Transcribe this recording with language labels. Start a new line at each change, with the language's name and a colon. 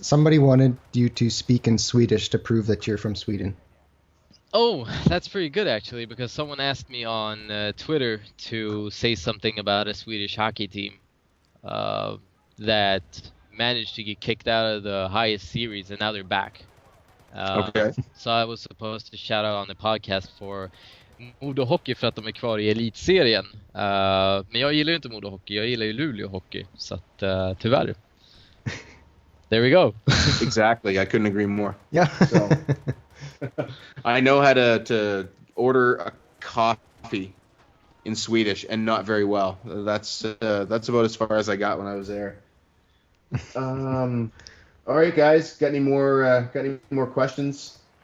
English: Somebody wanted you to speak in Swedish to prove that you're from Sweden. Oh, that's pretty good actually, because someone asked me on Twitter to say something about a Swedish hockey team that managed to get kicked out of the highest series, and now they're back. Okay.
Swedish: Så
English: I was supposed to shout out on the podcast for Modo Hockey
Swedish: för att de är kvar i elitserien. Men jag gillar ju inte Modo Hockey, jag gillar ju Luleå Hockey. Så att tyvärr.
English: There we go. Exactly, I couldn't agree more. Yeah. So, I know how to order a coffee in Swedish, and not very well. That's about as far as I got when I was there. All right, guys, got any more questions?